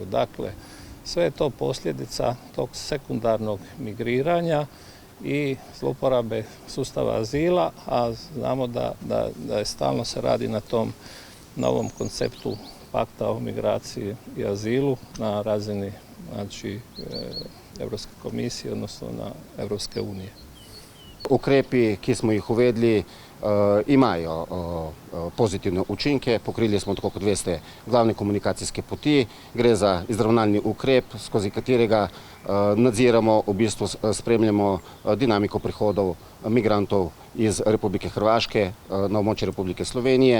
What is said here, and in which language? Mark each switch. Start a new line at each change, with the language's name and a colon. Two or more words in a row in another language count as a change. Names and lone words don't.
Croatian: Dakle, sve je to posljedica tog sekundarnog migriranja i zlouporabe sustava azila, a znamo da je stalno se radi na tom novom konceptu pakta o migraciji i azilu na razini znači, Evropske komisije, odnosno na Evropske unije.
Slovenian: Ukrepi, ki smo jih uvedli, imajo pozitivne učinke. Pokrili smo, tako kot veste, glavne komunikacijske poti. Gre za izravnalni ukrep, skozi katerega nadziramo, v bistvu spremljamo dinamiko prihodov migrantov iz Republike Hrvaške na območje Republike Slovenije.